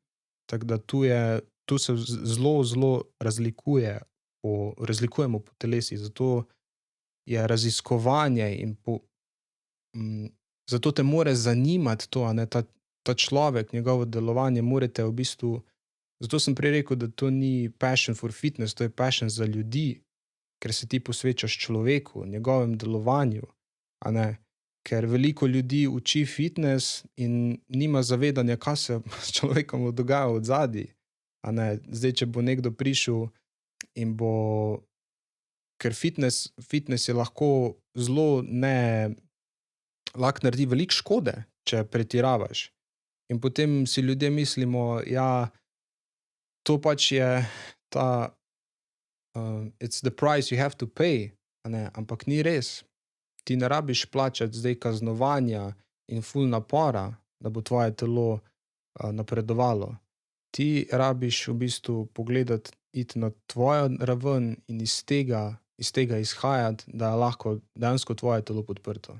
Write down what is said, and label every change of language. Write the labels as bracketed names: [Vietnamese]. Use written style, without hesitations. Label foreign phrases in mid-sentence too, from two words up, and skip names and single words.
[Slovenian] Tako da tu se zelo razlikujemo po telesih, zato je raziskovanje in zato te more zanimati to, a ne, ta človek, njegovo delovanje, morate v bistvu, zato sem prej rekel, da to ni [English] passion for [Slovenian] fitness, to je passion za ljudi, ker se ti posvečaš človeku, njegovem delovanju, a ne, ker veliko ljudi uči fitness in nima zavedanja, kaj se s človekom dogaja odzadaj, a ne, zdaj, če bo nekdo prišel in bo, ker fitness je lahko lahko naredi veliko škode, če pretiravaš. In potem si ljudje mislimo, to pač je ta [English] it's the price you have to pay, [Slovenian] a ne, ampak ni res. Ti ne rabiš plačati zdaj kaznovanja in ful napora, da bo tvoje telo napredovalo. Ti rabiš v bistvu pogledati, iti na tvojo raven in iz tega izhajati, da je lahko dejansko tvoje telo podprto.